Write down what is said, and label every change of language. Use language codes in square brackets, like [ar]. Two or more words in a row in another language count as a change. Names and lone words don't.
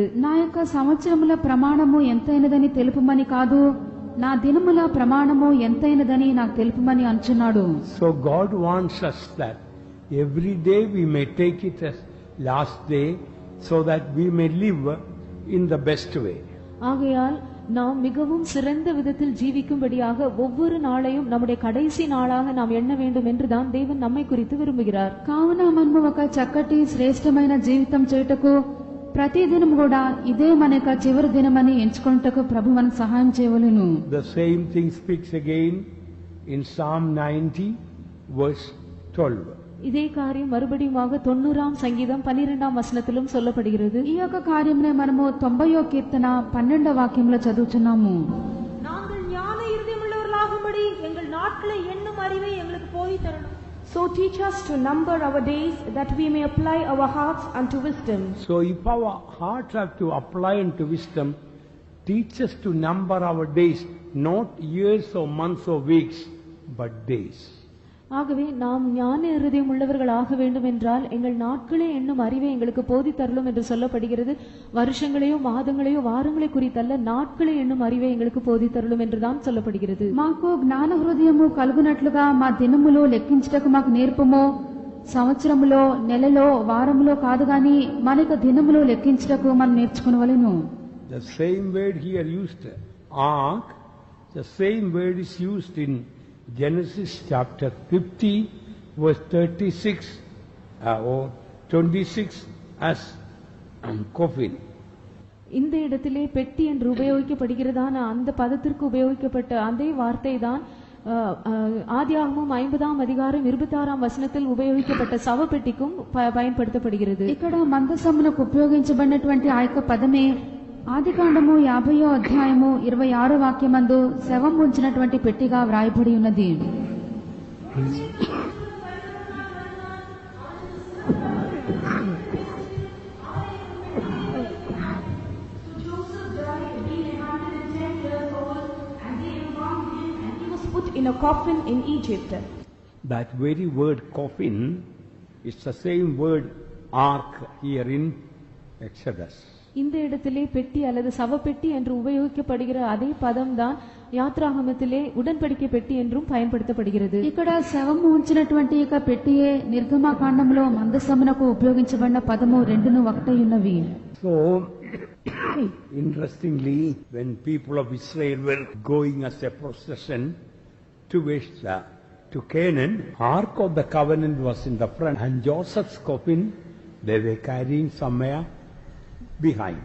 [te] నా యొక్క సంవత్సరముల ప్రమాణము ఎంతైనదని తెలుపుమని కాదు, నా దినముల ప్రమాణము ఎంతైనదని నాకు తెలుపుమని అంటున్నాడు. [en] So God wants us that every day we may take it as last day so that we may live in the best way. [ta] ஆகையால் நாம் மிகவும் சிறந்த விதத்தில் ஜீவிக்கும்படியாக ஒவ்வொரு நாளையும் நம்முடைய கடைசி நாளாக நாம் எண்ண வேண்டும் என்றுதான் தேவன் நம்மை குறித்து விரும்புகிறார். [te] కావున మనము ఒక చక్కటి శ్రేష్టమైన జీవితం చేయుటకు ప్రతి దినం కూడా ఇదే మన యొక్క చివరి దినమని ఎంచుకొనుటకు ప్రభు మనకు సహాయం చేయవలెను. [en] The same thing speaks again in Psalm 90 verse 12. [ta] இதே காரியம் மறுபடியுமாக 90ஆம் சங்கீதம் 12ஆம் வசனத்திலும் சொல்லப்படுகிறது. [te] ఈ యొక్క కార్యమునే మనము 90వ కీర్తన 12వ వాక్యంలో చదువుచున్నాము. [ta] நாங்கள் ஞான இருதயமுள்ளவர்களாகும்படி எங்கள் நாட்களை எண்ணும் அறிவை எங்களுக்கு போதித் தரணும். [en] So teach us to number our days that we may apply our hearts unto wisdom. So if our hearts have to apply unto wisdom, teach us to number our days, not years or months or weeks, but days. [ta] ஆகவே நாம் ஞான இருதயம் உள்ளவர்கள் ஆக வேண்டும் என்றால் எங்கள் நாட்களே எண்ணும் அறிவை எங்களுக்கு போதித் தரலும் என்று சொல்லப்படுகிறது. வருஷங்களையோ மாதங்களையோ வாரங்களை குறித்தல்ல, நாட்களை எண்ணும் அறிவை எங்களுக்கு போதித் தரலும் என்றுதான் சொல்லப்படுகிறது. [te] మాకు జ్ఞాన హృదయము కలుగునట్లుగా మా దినములో లెక్కించుటకు మాకు నేర్పము. సంవత్సరములో, నెలలో, వారములో కాదు గాని మనకు దినములో లెక్కించుటకు మనం నేర్చుకునవలెను. [en] The same word here used, ark, the same word is used in Genesis chapter 50 verse 36 or 26 as coffin. [ta] இந்த இடத்திலே பெட்டி என்று உபயோகிக்கப்படுகிறதான அந்த பதத்திற்கு உபயோகிக்கப்பட்ட அதே வார்த்தை தான் ஆதியாகமம் 50ஆம் அதிகாரம் 26ஆம் வசனத்தில் உபயோகிக்கப்பட்ட சவப்பெட்டிக்கும் பயன்படுத்தப்படுகிறது. [te] ఇక్కడ మందసమునకు ఉపయోగించబడినటువంటి ఆ యొక్క పదమే ఆదికాండము 50వ అధ్యాయము 26వ వాక్యమందు శవం ఉంచినటువంటి పెట్టిగా వ్రాయబడి ఉన్నది. [en] In a coffin in Egypt. That very word coffin is the same word ark here in Exodus. [ta] இந்த இடத்திலே பெட்டி அல்லது சவப்பெட்டி என்று உபயோகிக்கப்படுகிற அதே பதம் தான் யாத்ராகமத்திலே உடன்படிக்கை பெட்டி என்றும் பயன்படுத்தப்படுகிறது. [te] ఇక్కడ శవము ఉంచినటువంటి యొక్క పెట్టియే నిర్గమకాండంలో మందసమునకు ఉపయోగించబడిన పదము రెండును ఒకటై ఉన్నవి. [en] So interestingly, when people of Israel were going as a procession to Canaan, Ark of the Covenant was in the front and Joseph's coffin they were carrying somewhere behind.